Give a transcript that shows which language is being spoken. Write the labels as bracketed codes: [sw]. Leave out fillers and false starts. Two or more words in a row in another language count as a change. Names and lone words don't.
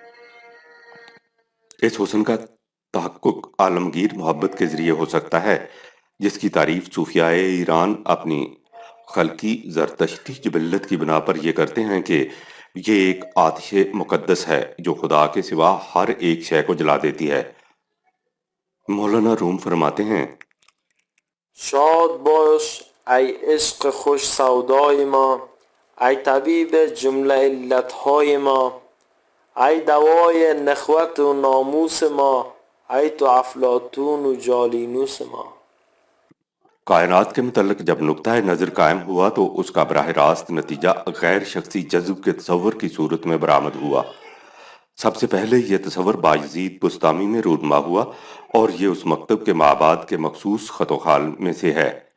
[ur] اس حسن کا تحقق عالمگیر محبت کے ذریعے ہو سکتا ہے، جس کی تعریف صوفیائے ایران اپنی خلقی زرتشتی جبلت کی بنا پر یہ کرتے ہیں کہ یہ ایک آتش مقدس ہے جو خدا کے سوا ہر ایک شے کو جلا دیتی ہے. مولانا روم فرماتے ہیں, [fa] شاد باش ای عشق خوش سودای ما، ای طبیب جمله علتهای ما، ای دوای نخوت و ناموس ما، ای تو افلاطون و جالینوس ما۔ [ur] کائنات کے متعلق جب نکتہ نظر قائم ہوا تو اس کا براہ راست نتیجہ غیر شخصی جذب کے تصور کی صورت میں برآمد ہوا. سب سے پہلے یہ تصور بایزید بسطامی میں رونما ہوا اور یہ اس مکتب کے مابعد کے مخصوص خط و خال میں سے ہے.